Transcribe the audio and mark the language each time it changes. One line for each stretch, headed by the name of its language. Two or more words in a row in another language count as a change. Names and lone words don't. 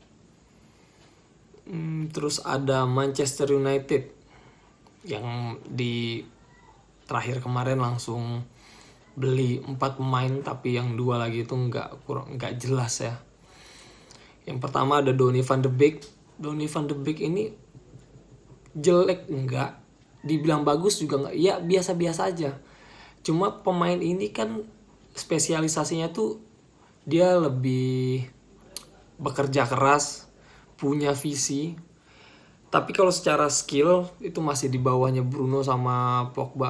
Indonesian: Terus ada Manchester United yang di terakhir kemarin langsung beli 4 pemain, tapi yang 2 lagi itu nggak jelas ya. Yang pertama ada Donny van de Beek. Donny van de Beek ini jelek enggak, dibilang bagus juga enggak, ya biasa-biasa aja. Cuma pemain ini kan spesialisasinya tuh dia lebih bekerja keras, punya visi. Tapi kalau secara skill itu masih di bawahnya Bruno sama Pogba.